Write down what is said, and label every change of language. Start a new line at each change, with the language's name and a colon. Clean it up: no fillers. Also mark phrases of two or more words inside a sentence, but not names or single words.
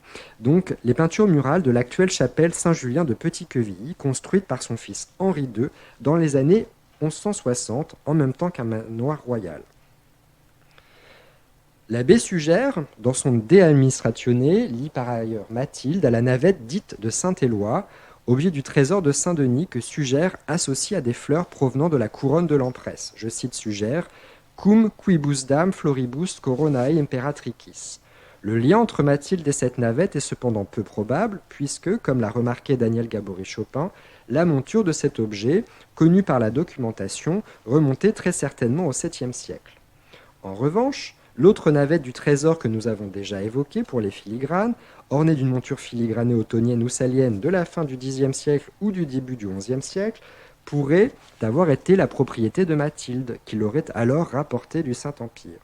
French: Donc, les peintures murales de l'actuelle chapelle Saint-Julien de Petit-Quevilly, construite par son fils Henri II dans les années 1160, en même temps qu'un manoir royal. L'abbé suggère, dans son De Administratione, lit par ailleurs Mathilde à la navette dite de Saint-Éloi, objet du trésor de Saint-Denis que Suger associe à des fleurs provenant de la couronne de l'empresse. Je cite Suger,
Latin: cum quibusdam floribus coronae imperatricis.
French: Le lien entre Mathilde et cette navette est cependant peu probable, puisque, comme l'a remarqué Daniel Gabory-Chopin, la monture de cet objet, connue par la documentation, remontait très certainement au 7e siècle. En revanche, l'autre navette du trésor que nous avons déjà évoquée pour les filigranes, ornée d'une monture filigranée ottonienne ou salienne de la fin du Xe siècle ou du début du XIe siècle, pourrait avoir été la propriété de Mathilde, qui l'aurait alors rapportée du Saint-Empire.